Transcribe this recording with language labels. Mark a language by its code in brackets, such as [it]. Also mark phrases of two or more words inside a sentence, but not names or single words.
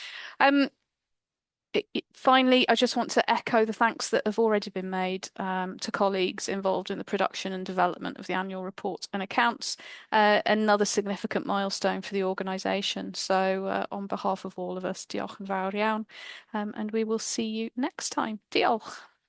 [en] Finally, I just want to echo the thanks that have already been made to colleagues involved in the production and development of the annual report and accounts, another significant milestone for the organisation. So on behalf of all of us, [cy] diolch yn fawr iawn, [en] and we will see you next time. [cy] Diolch.